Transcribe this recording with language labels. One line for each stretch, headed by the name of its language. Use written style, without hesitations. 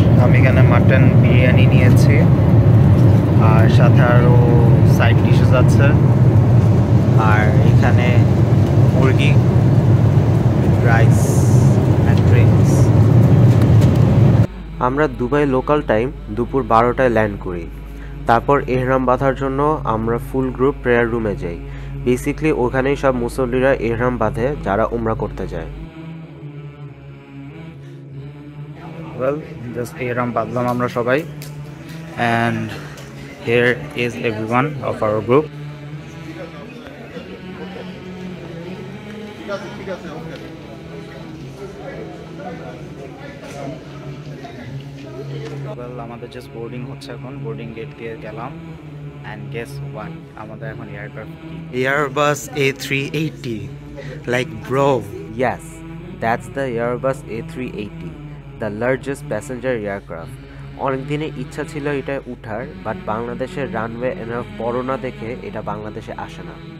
Bangla: আমি এখানে মাটন বিরিয়ানি নিয়েছি, আর সাথে আরও সাইড ডিশেস আছে, আর এখানে মুরগি, রাইস অ্যান্ড ড্রিঙ্কস। আমরা দুবাই লোকাল টাইম দুপুর 12টায় ল্যান্ড করি। তারপর এহরাম বাঁধার জন্য আমরা ফুল গ্রুপ প্রেয়ার রুমে যাই। বেসিকলি ওখানেই সব মুসল্লিরা এহরাম বাঁধে যারা উমরা করতে যায়।
English: Well, just
Bangla: এহরাম বাঁধলাম আমরা সবাই,
English: and here is everyone of our group.
Bangla: Well, আমাদের জাস্ট বোর্ডিং হচ্ছে এখন, বোর্ডিং গেট দিয়ে গেলাম,
English: and guess what,
Bangla: আমাদের এখন aircraft Airbus A380, like bro.
English: Yes, that's the Airbus A380, the largest passenger aircraft.
Bangla: অনেক দিনের ইচ্ছা ছিল এটা উঠার, বাট বাংলাদেশের রানওয়ে এনাফ বড় না দেখে এটা বাংলাদেশে আসে না।